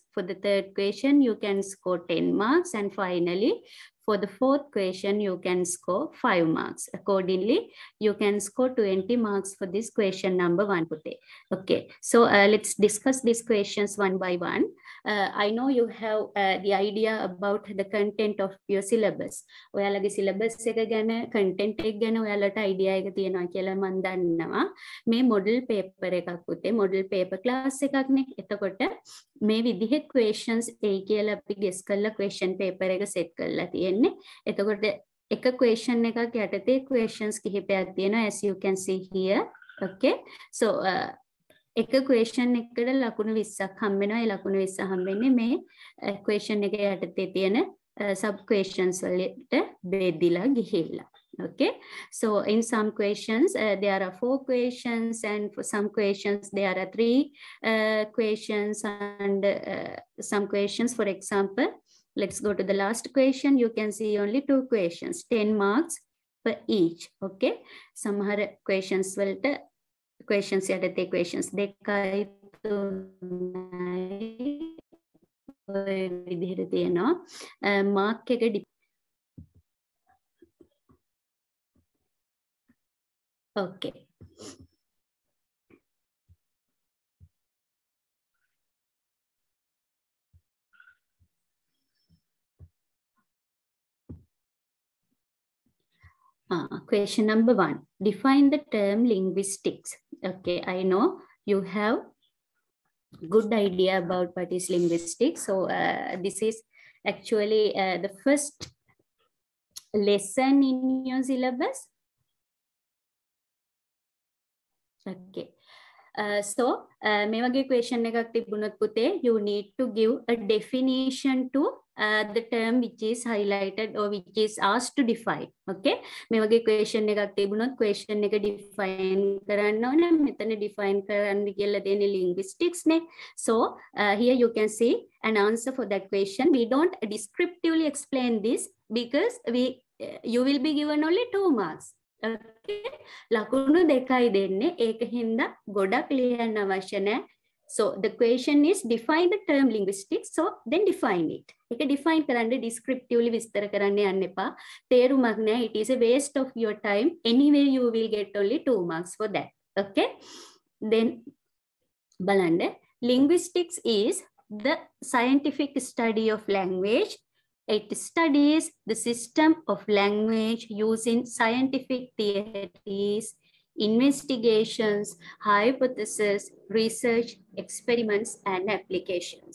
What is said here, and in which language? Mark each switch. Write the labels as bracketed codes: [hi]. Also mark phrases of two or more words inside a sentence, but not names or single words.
[en] For the third question, you can score 10 marks. And finally, for the fourth question, you can score 5 marks. Accordingly, you can score 20 marks for this question number 1. Okay, so let's discuss these questions one by one. I know you have the idea about the content of your syllabus. [si] ඔයාලගේ syllabus එක ගැන content එක ගැන ඔයාලට idea එක තියෙනවා කියලා මම දන්නවා. මේ [en] model paper [si] එකක් පුතේ [en] model paper class [si] එකක්නේ. එතකොට මේ විදිහේ questions එයි කියලා අපි guess කරලා [en] question paper [si] එක set කරලා තියෙන්නේ. එතකොට එක question එකක් යටතේ questions කිහිපයක් තියෙනවා [en] as you can see here. Okay, so [si] එක question එකකට ලකුණු 20ක් හම්බ වෙනවා. ඒ ලකුණු 20 හම්බෙන්නේ මේ question එක යටතේ තියෙන [en] sub questions [si] වලට බෙදලා ගිහිල්ලා. [en] Okay, so in some questions there are 4 questions, and for some questions there are 3 questions, and some questions, for example, let's go to the last question. You can see only 2 questions, 10 marks per each. Okay, some questions [si] වලට questions යටතේ questions දෙකයි තුනයි ඔය විදිහට තියෙනවා. mark එක okay. [en] Question number 1. Define the term linguistics. Okay, I know you have good idea about what is linguistics. So this is actually the first lesson in your syllabus. Okay. [si] So මේ වගේ question එකක් තිබුණොත් පුතේ, [en] you need to give a definition to the term which is highlighted or which is asked to define. [si] Okay, මේ වගේ question එකක් තිබුණොත් question එක define කරන්න ඕනේ. මෙතන define කරන්න කියලා තියෙන්නේ linguistics නේ. [en] So here you can see an answer for that question. We don't descriptively explain this because you will be given only 2 marks. [si] Okay, ලකුණු දෙකයි දෙන්නේ. ඒක හින්දා ගොඩක් ලියන්න අවශ්‍ය නැහැ. [en] So the question is define the term linguistics. So then define it. [si] ඒක define කරන්න descriptively විස්තර කරන්න යන්න එපා. තේරුමක් නැහැ. [en] It is a waste of your time. Anyway, you will get only 2 marks for that. Okay. Then බලන්න. Linguistics is the scientific study of language. It studies the system of language using scientific theories, investigations, hypotheses, research, experiments, and applications.